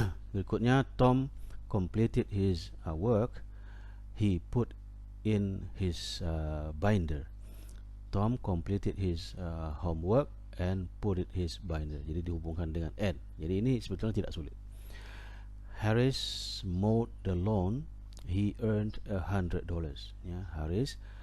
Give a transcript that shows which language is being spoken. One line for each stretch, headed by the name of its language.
Indonesian: Berikutnya,
English: Tom completed his work he put in his binder. Tom completed his homework and put it his binder.
Indonesian: Jadi dihubungkan dengan and. Jadi ini sebetulnya tidak sulit.
English: Harris mowed the lawn. He earned $100. Ya, Harris